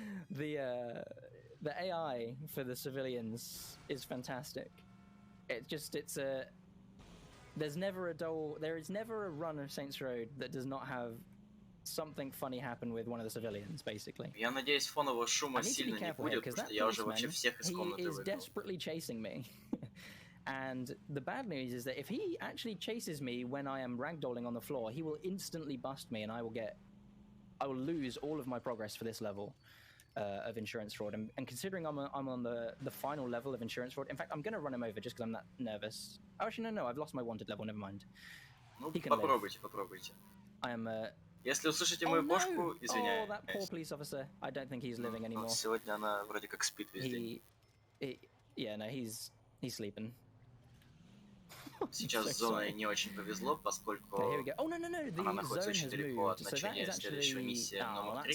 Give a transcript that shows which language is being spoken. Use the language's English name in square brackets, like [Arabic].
[English] the AI for the civilians is fantastic. There is never a run of Saints Row that does not have something funny happen with one of the civilians, basically. [Russian] Я надеюсь, фонового шума сильно не будет, потому что я уже вообще всех из комнаты выгнал. [English] He is desperately chasing me. And the bad news is that if he actually chases me when I am ragdolling on the floor, he will instantly bust me and I will lose all of my progress for this level. Of insurance fraud, and considering I'm on the final level of insurance fraud, in fact, I'm going to run him over just because I'm that nervous. Oh, actually, no, I've lost my wanted level. Never mind. [Russian] Ну, попробуйте. [English] I am. [Russian] Если услышите мою кошку, извиняюсь. [English] Oh, that poor police officer. I don't think he's living anymore. [Russian] Сегодня она вроде как спит весь день. [English] Yeah, no, he's sleeping. [Russian] Сейчас с зоной не очень повезло, поскольку она находится очень далеко от начала следующей миссии номер 3.